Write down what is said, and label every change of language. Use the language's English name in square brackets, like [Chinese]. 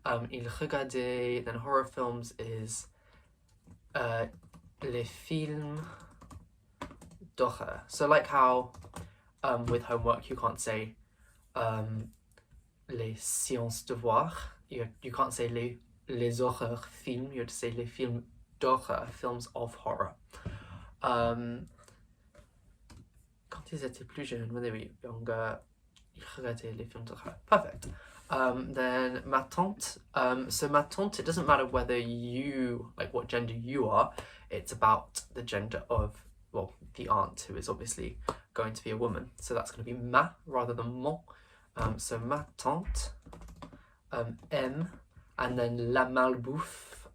[French] Il regardait, then horror films is les films d'horreur. [English] So like how with homework you can't say les séances devoirs, you can't say les horreurs films, you have to say les films d'horreur, films of horror. [French] Quand ils étaient plus jeunes, when they were younger, ils regardaient les films d'horreur. [English] Perfect. Then ma tante, so ma tante, it doesn't matter whether you, like what gender you are, it's about the gender of, well, the aunt, who is obviously going to be a woman. So that's going to be ma rather than mon. So ma tante, M, and then la malbouffe.